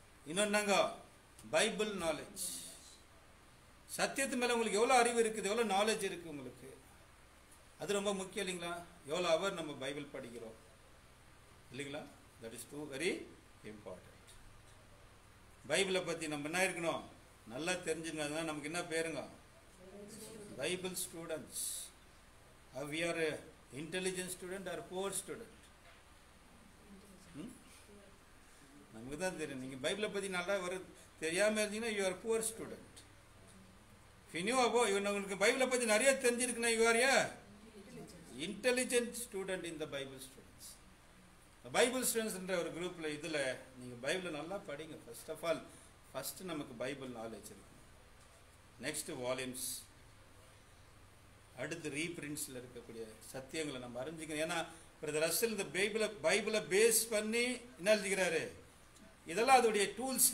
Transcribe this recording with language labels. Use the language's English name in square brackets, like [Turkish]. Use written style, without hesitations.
[Tamil] இன்னொன்னாங்க Bible knowledge. சத்தியத்து மேல உங்களுக்கு எவ்வளவு அறிவு இருக்குது, எவ்வளவு நாலேஜ் இருக்கு உங்களுக்கு, அது ரொம்ப முக்கியம் இல்லைங்களா? எவ்வளவு அவர் நம்ம பைபிள் படிக்கிறோம் இல்லைங்களா? [English] That is too very important. [Tamil] பைபிளை பத்தி நம்ம என்ன இருக்கணும், நல்லா தெரிஞ்சுங்க. நமக்கு என்ன பேருங்க, Bible students. [English] we are a intelligent student or poor student? [Tamil] நமக்கு தான் தெரியும். நீங்க பைபிளை பத்தி நல்லா தெரியாம இருந்தீங்கன்னா [English] you are a poor student. if you know about, [Tamil] உங்களுக்கு பைபிளை பத்தி நிறைய தெரிஞ்சிருக்குன்னா [English] you are a intelligent student in the Bible students. [Tamil] Bible ஸ்டூடெண்ட்ஸ்ன்ற ஒரு குரூப்ல இதுல நீங்க பைபிளை நல்லா படிங்க. ஃபர்ஸ்ட் ஆஃப் ஆல் ஃபர்ஸ்ட் நமக்கு பைபிள் நாலேஜ் இருக்கு. நெக்ஸ்ட் வால்யூம்ஸ், அடுத்து ரீபிரிண்ட்ஸ்ல இருக்கக்கூடிய சத்தியங்களை நம்ம அறிஞ்சிக்கணும். ஏன்னா பிரதர் ரசல் இந்த பைபிளை பேஸ் பண்ணி என்ன எழுதிக்கிறாரு, இதெல்லாம் அதோடைய டூல்ஸ்.